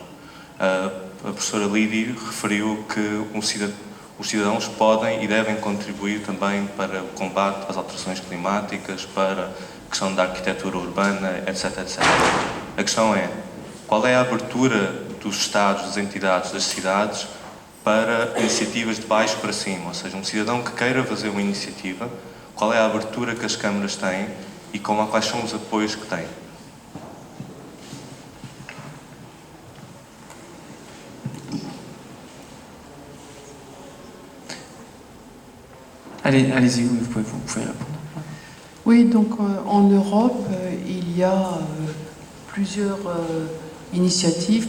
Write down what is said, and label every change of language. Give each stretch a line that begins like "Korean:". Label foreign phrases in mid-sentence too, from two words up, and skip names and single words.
Portuguese: A professora Lídia referiu que os cidadãos podem e devem contribuir também para o combate às alterações climáticas, para a questão da arquitetura urbana, etc, etc. A questão é, qual é a abertura dos Estados, das entidades, das cidades, para iniciativas de baixo para cima? Ou seja, um cidadão que queira fazer uma iniciativa, qual é a abertura que as câmaras têm e quais são os apoios que têm?
French: Allez-y, vous pouvez répondre. Oui, donc en Europe, il y a plusieurs initiatives.